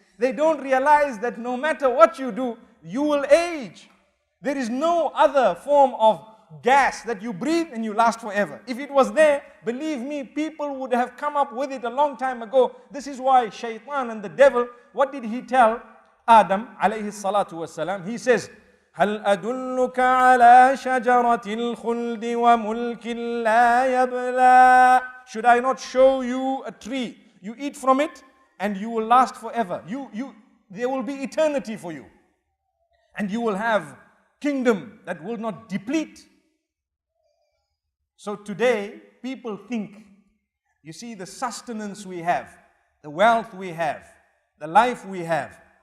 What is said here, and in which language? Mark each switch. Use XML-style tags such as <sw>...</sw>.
<en>They don't realize that no matter what you do, you will age. There is no other form of gas that you breathe and you last forever. If it was there, believe me, people would have come up with it a long time ago. This is why Shaitan and the devil, what did he tell Adam alayhi salatu wasalam? He says,</en> <ar>هل أدلك على شجرة الخلد وملك لا يبلى.</ar> <en>Should I not show you a tree? You eat from it and you will last forever. There will be eternity for you. And you will have kingdom that will not deplete. So today, people think, you see the sustenance we have, the wealth we have, the life we have.</en>